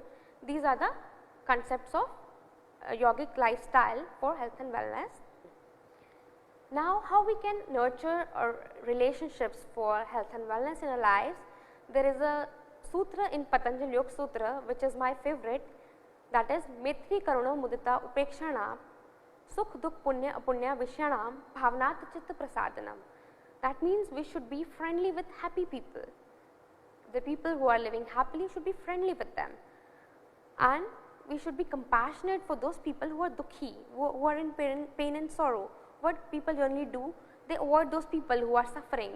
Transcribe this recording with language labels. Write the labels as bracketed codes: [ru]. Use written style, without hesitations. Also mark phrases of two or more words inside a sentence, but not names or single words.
[en] These are the concepts of yogic lifestyle for health and wellness. Now, how we can nurture our relationships for health and wellness in our lives? There is a sutra in Patanjali Yoga Sutra which is my favorite, that is [sa] Maitri Karuna Mudita Upekshana Sukh Dukh Punya Apunya Vishyanam Bhavanat Chitta Prasadanam. [en] That means we should be friendly with happy people. The people who are living happily should be friendly with them, and we should be compassionate for those people who are dukhi, who are in pain and sorrow. What people generally do, they avoid those people who are suffering.